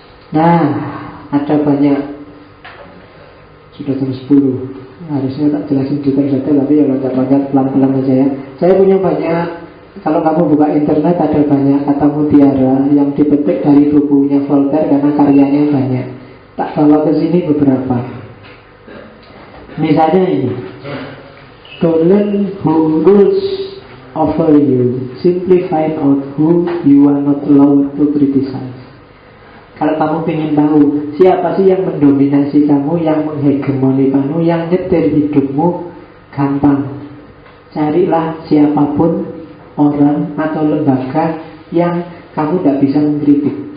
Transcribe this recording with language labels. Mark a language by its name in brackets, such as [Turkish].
[Indonesian] Nah, ada banyak. Sudah jam 10. Harusnya tak jelasin detail-detail, tapi ya loncat-loncat pelan-pelan aja ya. Saya punya banyak. Kalau kamu buka internet ada banyak kata mutiara yang dipetik dari bukunya Voltaire karena karyanya banyak. Tak bawa ke sini beberapa. Misalnya ini, [English] to learn who rules over you, simply find out who you are not allowed to criticize. [Indonesian] Kalau kamu ingin tahu siapa sih yang mendominasi kamu, yang menghegemoni kamu, yang nyetir hidupmu, gampang. Carilah siapapun orang atau lembaga yang kamu tidak bisa mengkritik.